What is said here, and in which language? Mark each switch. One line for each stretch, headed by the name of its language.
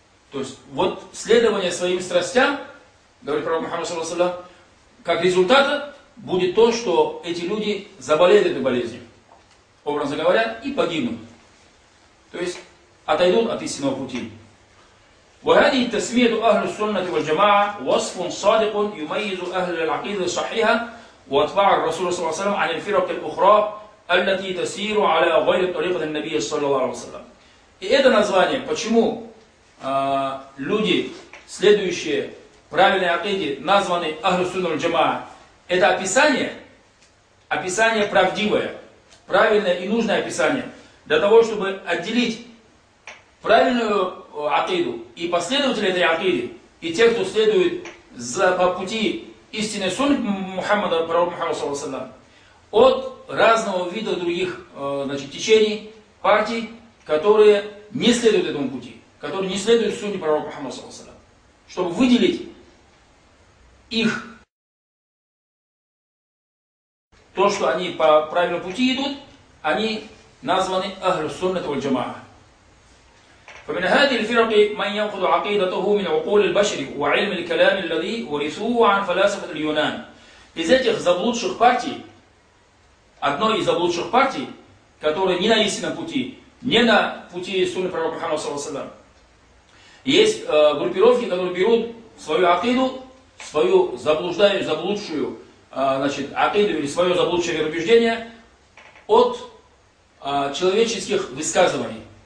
Russian: То есть вот следование своим страстям, говорит пророк Мухаммад саллаллаху алейхи ва саллям, как результата будет то, что эти люди заболеют этой болезнью, образно говоря, и погибнут. То есть отойдут от истинного пути.
Arabic: وهذه التسمية أهل السنة والجماعة وصف صادق يميز أهل العقيدة الصحيحة واتباع الرسول صلى الله عليه وسلم عن الفرق الأخرى التي تسير على غير طريقة النبي صلى الله عليه وسلم.
Russian: И это название, почему люди, следующие правильной акиде, названы Ахлю Сунна валь Джамаа, это описание, описание правдивое, правильное и нужное описание, для того, чтобы отделить правильную акиду и последователей этой акиды, и тех, кто следует по пути истинной сунны Мухаммада, пророка Мухаммада, саллаллаху алейхи ва саллям, от разного вида других течений, партий, которые не следуют этому пути, которые не следуют сунне пророка Мухаммада, саллаллаху алейхи ва саллям, чтобы выделить их, то, что они по правильному пути идут, они названы Ахлю Суннати валь Джамаа.
Arabic: فمن هذه الفرق من ينقض عقيدته من عقول البشر وعلم الكلام الذي ورثوه عن فلاسفة اليونان.
Russian: Из этих заблудших партий, одной из заблудших партий, которая не на истинном пути, не на пути сунны пророка Мухаммада саллаллаху алейхи ва саллям, есть группировки, которые берут свою акиду, свою заблудшую акиду или свое заблудшее вероубеждение от человеческих высказываний,